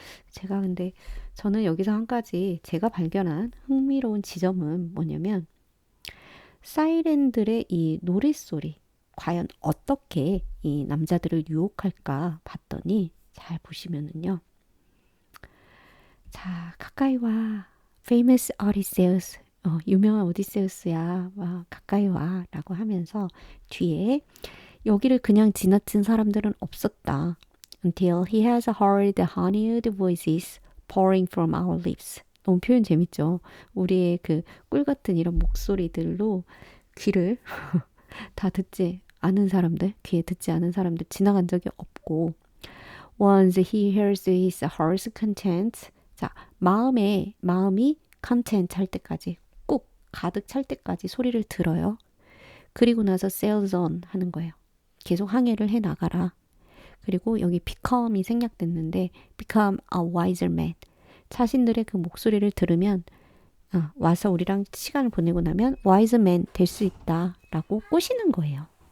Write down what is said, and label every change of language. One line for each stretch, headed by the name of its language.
Korean: 제가 근데 저는 여기서 한 가지 제가 발견한 흥미로운 지점은 뭐냐면 사이렌들의 이 노랫소리 과연 어떻게 이 남자들을 유혹할까 봤더니 잘 보시면은요. 자, 가까이 와.
English: famous Odysseus.
Korean: 유명한 오디세우스야. 와, 가까이 와. 라고 하면서 뒤에 여기를 그냥 지나친 사람들은 없었다.
English: Until he has heard the honeyed voices pouring from our lips.
Korean: 너무 표현 재밌죠? 우리의 그 꿀 같은 이런 목소리들로 귀를 다 듣지 않은 사람들, 귀에 듣지 않은 사람들 지나간 적이 없고
English: Once he hears his heart's content
Korean: 자, 마음이 content 할 때까지 꼭 가득 찰 때까지 소리를 들어요. 그리고 나서
English: sails on
Korean: 하는 거예요. 계속 항해를 해 나가라. 그리고 여기 become이 생략됐는데
English: become a wiser man.
Korean: 자신들의 그 목소리를 들으면 와서 우리랑 시간을 보내고 나면
English: wise man
Korean: 될 수 있다라고 꼬시는 거예요.